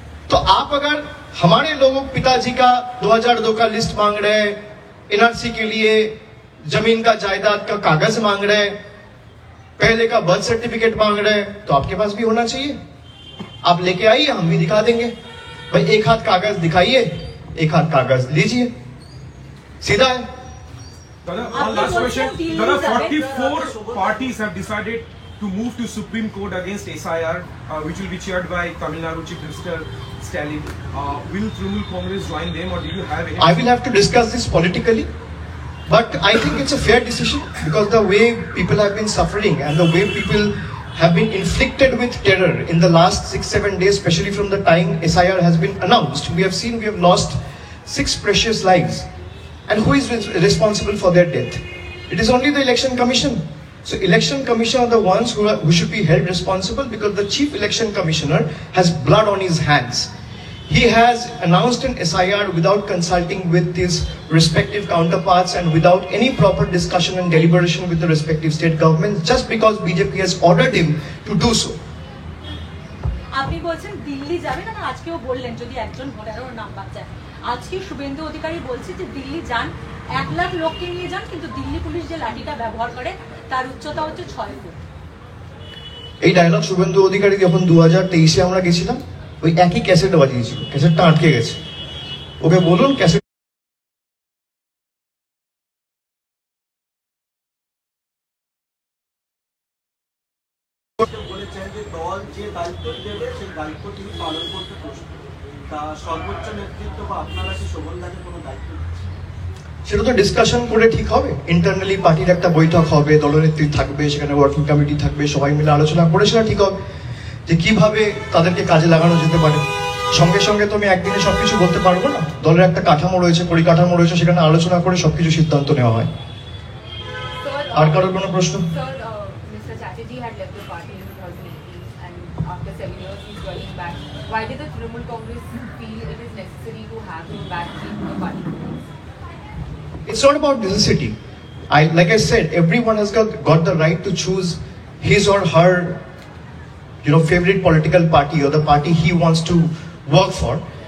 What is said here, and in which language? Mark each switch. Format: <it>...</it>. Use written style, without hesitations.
<hi>तो आप अगर हमारे लोगों पिताजी का 2002 का लिस्ट मांग रहे हैं, एनआरसी के लिए जमीन का जायदाद का कागज मांग रहे हैं, पहले का बर्थ सर्टिफिकेट मांग रहे हैं, तो आपके पास भी होना चाहिए। आप लेके आइए, हम भी दिखा देंगे। भाई एक हाथ कागज दिखाइए, एक हाथ कागज लीजिए, सीधा है।</hi> <en>One last question. There are 44 parties have decided to move to Supreme Court against SIR, which will be chaired by Tamil Nadu Chief Minister Stalin. Will Trinamool Congress join them, or do you have any? I will have to discuss this politically, but I think it's a fair decision because the way people have been suffering and the way people have been inflicted with terror in the last 6-7 days, especially from the time SIR has been announced, we have seen we have lost 6 precious lives. And who is responsible for their death? It is only the Election Commission. So election commission are the ones who should be held responsible, because the chief election commissioner has blood on his hands. He has announced an SIR without consulting with his respective counterparts and without any proper discussion and deliberation with the respective state governments, just because BJP has ordered him to do so.</en> <bn>আপনি বলছেন দিল্লি যাবেন, আর আজকেও বললেন যদি একজন ভোটারও number চায়। আজকে শুভেন্দু অধিকারী বলছে যে দিল্লি যান, 1 লাখ লোককে নিয়ে যান, কিন্তু দিল্লি পুলিশ যে লাঠিটা ব্যবহার করে তার উচ্চতা হচ্ছে 6 ফুট। এই ডায়লগ শুভেন্দু অধিকারী যখন 2023-এ আমরা গেছিলাম, ওই একই ক্যাসেট বাজিয়েছিল, ক্যাসেটটা আটকে গেছে। ওকে বলুন ক্যাসেট বলেছেন যে দল যে দায়িত্ব দেবে সেই দায়িত্ব তিনি পালন করতে প্রস্তুত। তা সর্বোচ্চ নেতৃত্ব বা আপনারা কি শোভনদাকে কোনো দায়িত্ব দিচ্ছেন? সেটা তো ডিসকাশন করে ঠিক হবে। ইন্টারনালি পার্টির একটা বৈঠক হবে, দলনেত্রী থাকবে, সেখানে ওয়ার্কিং কমিটি থাকবে, সবাই মিলে আলোচনা করে সেটা ঠিক হবে যে কিভাবে তাদেরকে কাজে লাগানো যেতে পারে। সঙ্গে সঙ্গে তো আমি একদিনে সবকিছু বলতে পারবো না। দলের একটা কাঠামো রয়েছে, পরিকাঠামো রয়েছে, সেখানে আলোচনা করে সবকিছু সিদ্ধান্ত নেওয়া হয়। আর কারোর কোনো প্রশ্ন?</bn> <en>Mr. Chatterjee had left the party in 2018 and after 7 years he's joining back. Why did the Trinamool Congress feel it is necessary to have him back in the party? It's not about necessity. Like I said, everyone has got the right to choose his or her, favorite political party or the party he wants to work for.</en>